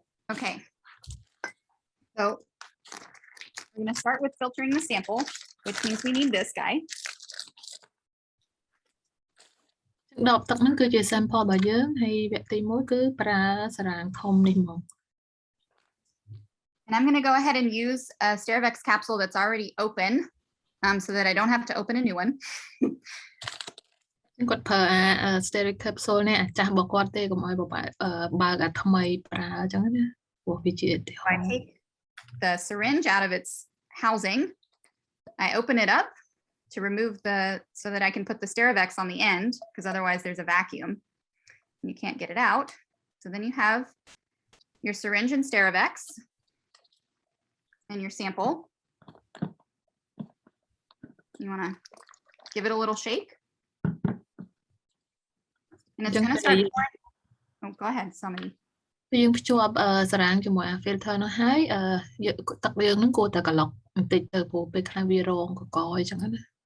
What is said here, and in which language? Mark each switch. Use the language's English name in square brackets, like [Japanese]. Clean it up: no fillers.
[English] Okay, so we're going to start with filtering the sample, which means we need this guy. [Khmer] ដបទឹកហ្នឹងគឺជា sample របស់យើងហើយវគ្គទី 1 គឺប្រើសារ៉ាងធំនេះមក [English] And I'm going to go ahead and use a Sterivex capsule that's already open so that I don't have to open a new one. [Khmer] គាត់ប្រើអា Sterivex capsule នេះអាចាស់របស់គាត់ទេកុំឲ្យបើកអាថ្មីប្រើអញ្ចឹងណាព្រោះវាជា [English] I take the syringe out of its housing. I open it up to remove so that I can put the Sterivex on the end because otherwise there's a vacuum and you can't get it out. So then you have your syringe and Sterivex and your sample. You want to give it a little shake. And it's going to start pouring. Oh, go ahead, somebody. [Khmer] យើងភ្ជាប់សារ៉ាងជាមួយ filter នោះហើយទឹកយើងនឹងគួរតែក្លុកបន្តិចទៅព្រោះពេលខ្លះវារងកកអញ្ចឹងណា